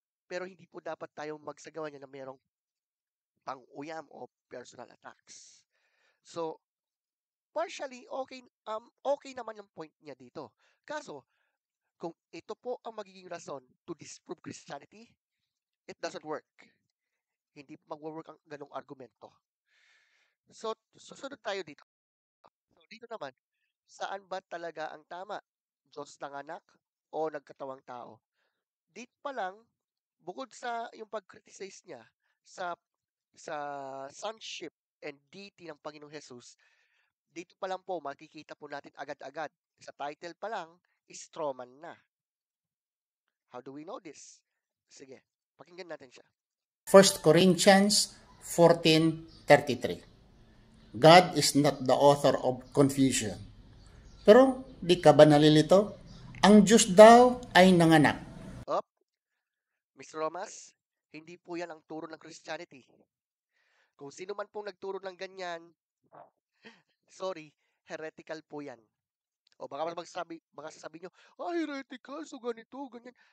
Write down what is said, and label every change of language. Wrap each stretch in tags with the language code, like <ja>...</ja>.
<tl>Pero hindi po dapat tayo magsagawa niya na mayroong pang-uyam o</tl> <en>personal attacks. So, partially, okay</en> <tl>naman yung point niya dito. Kaso, kung ito po ang magiging rason</tl> <en>to disprove Christianity, it doesn't work.</en> <tl>Hindi po mag-work ang ganong argumento. So, susunod tayo dito. So, dito naman, saan ba talaga ang tama? Diyos ng anak o nagkatawang tao? Dito pa lang, bukod sa yung pag-criticize niya sa sonship and deity ng Panginoong Jesus, dito pa lang po makikita po natin agad-agad. Sa title pa lang, strawman na.</tl> <en>How do we know this?</en> <tl>Sige, pakinggan natin siya.</tl> <en>1 Corinthians 14:33. God is not the author of confusion.</en> <tl>Pero di ka ba nalilito? Ang Diyos daw ay nanganak. Up, Mr. Romas, hindi po yan ang turo ng Christianity. Kung sino man pong nagturo ng ganyan, sorry, heretical po yan. O baka sasabihin nyo, heretical, so ganito, ganyan.</tl>